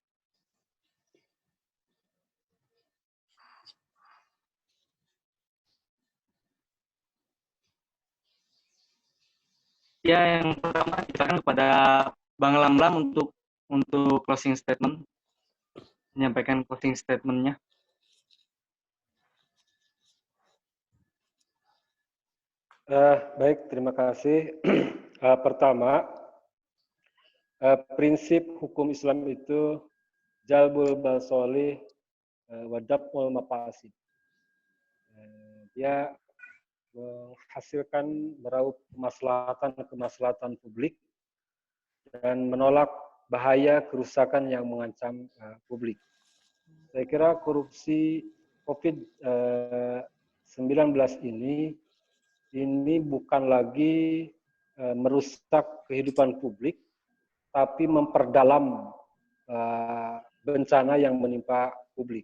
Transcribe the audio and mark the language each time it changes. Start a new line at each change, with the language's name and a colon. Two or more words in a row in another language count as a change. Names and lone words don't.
Indonesian: Ya, yang pertama kita akan kepada Bang Lamlam untuk
English: closing statement,
Indonesian: menyampaikan
English: closing statement-
Indonesian: nya. Baik, terima kasih. Pertama, prinsip hukum Islam itu
Arabic: جلب المصالح ودرء المفاسد.
Indonesian: Dia menghasilkan meraup kemaslahatan publik dan menolak bahaya kerusakan yang mengancam publik. Saya kira korupsi COVID-19 ini bukan lagi merusak kehidupan publik, tapi memperdalam bencana yang menimpa publik.